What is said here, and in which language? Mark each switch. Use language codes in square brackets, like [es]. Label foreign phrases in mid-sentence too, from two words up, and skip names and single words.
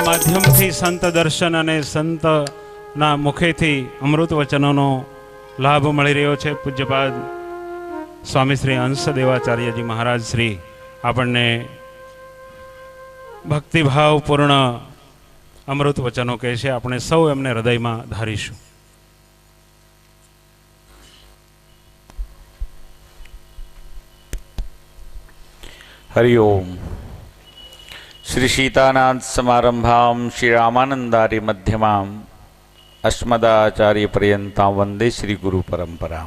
[gu] માધ્યમથી સંત દર્શન અને સંતના મુખેથી અમૃત વચનોનો લાભ મળી રહ્યો છે. પૂજ્યપાદ સ્વામી શ્રી હંસદેવાચાર્યજી મહારાજ શ્રી આપણને ભક્તિભાવપૂર્ણ અમૃત વચનો કહે છે. આપણે સૌ એમને હૃદયમાં ધારીશું. [sa] हरि ओम. श्री सीतानाथ समारंभाम श्री रामानंदारि मध्यमाम अस्मदाचार्य पर्यंतां वंदे श्री गुरु परंपराम.